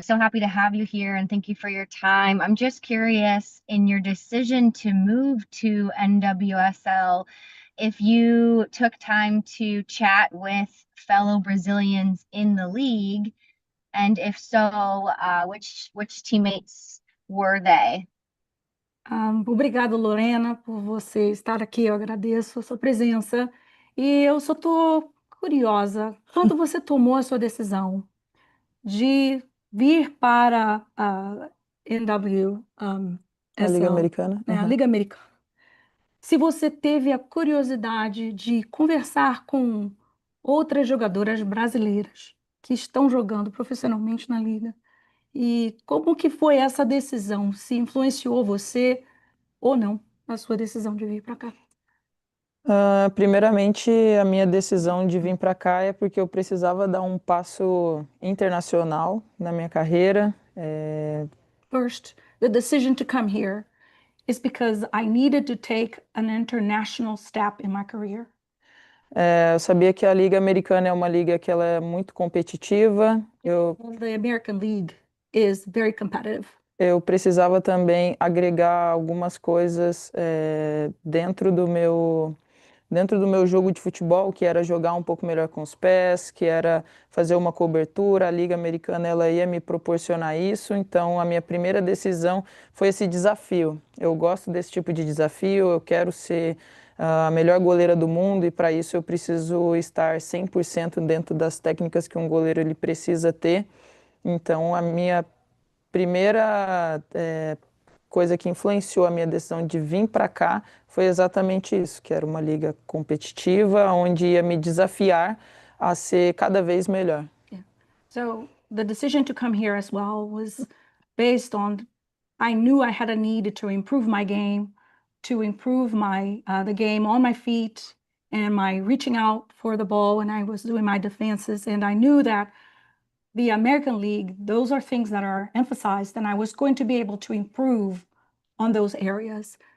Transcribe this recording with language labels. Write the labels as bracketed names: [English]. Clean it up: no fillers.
[English] So happy to have you here and thank you for your time. I'm just curious in your decision to move to NWSL, if you took time to chat with fellow Brazilians in the league, and if so, which teammates were they? [Portuguese] Obrigado, Lorena, por você estar aqui. Eu agradeço a sua presença. E eu só estou curiosa. Quando você tomou a sua decisão de vir para a NW, A Liga SL, Americana. né, a Uhum. Liga Americana, se você teve a curiosidade de conversar com outras jogadoras brasileiras que estão jogando profissionalmente na liga, e como que foi essa decisão? Se influenciou você ou não a sua decisão de vir para cá? Primeiramente, a minha decisão de vir para cá é porque eu precisava dar um passo internacional na minha carreira. [English] First, the decision to come here is because I needed to take an international step in my career. [Portuguese] Eu sabia que a Liga Americana é uma liga que ela é muito competitiva. [English] The American League is very competitive. [Portuguese] Eu precisava também agregar algumas coisas dentro do meu jogo de futebol, que era jogar um pouco melhor com os pés, que era fazer uma cobertura. A Liga Americana ela ia me proporcionar isso, então a minha primeira decisão foi esse desafio. Eu gosto desse tipo de desafio, eu quero ser a melhor goleira do mundo e para isso eu preciso estar 100% dentro das técnicas que um goleiro ele precisa ter. Então a minha primeira coisa que influenciou a minha decisão de vir para cá foi exatamente isso, que era uma liga competitiva, onde ia me desafiar a ser cada vez melhor. [English] So the decision to come here as well was based on I knew I had a need to improve my game, to improve my the game on my feet and my reaching out for the ball when I was doing my defenses, and I knew that the American League, those are things that are emphasized, and I was going to be able to improve on those areas.